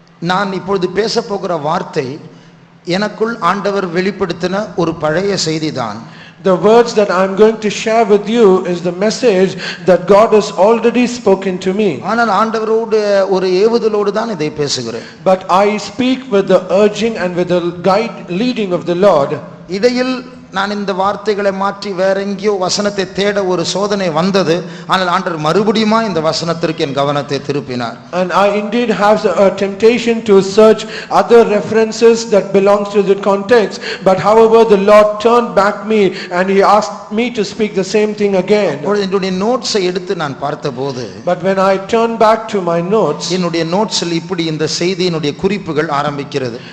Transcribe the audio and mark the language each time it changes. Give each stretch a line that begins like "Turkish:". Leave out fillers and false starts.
Tamil: நான் இப்பொழுது பேச போகிற வார்த்தை எனக்குள் ஆண்டவர் வெளிப்படுத்தின ஒரு பழைய செய்திதான்.
English: The words that I am going to share with you is the message that God has already spoken to me.
Tamil: ஆனால் ஆண்டவரோடு ஒரு ஏவுதலோடு தான் இதை பேசுகிறேன்.
English: But I speak with the urging and with the guide leading of the Lord.
Tamil: இடையில் நான் இந்த வார்த்தைகளை மாற்றி வேற எங்கேயோ வசனத்தை தேட ஒரு சோதனை வந்தது. ஆனால் ஆண்டவர் மறுபடியுமா இந்த வசனத்திற்கு என் கவனத்தை திருப்பினார்.
English: And I indeed have a temptation to search other references that belongs to the context, but however the Lord turned back me and he asked me to speak the same thing again.
Tamil: என்னுடைய நோட்ஸை எடுத்து நான் பார்த்தபோது,
English: But when I turned back to my notes,
Tamil: என்னுடைய நோட்ஸில் இப்படி இந்த செய்தியினுடைய குறிப்புகள் ஆரம்பிக்கிறது.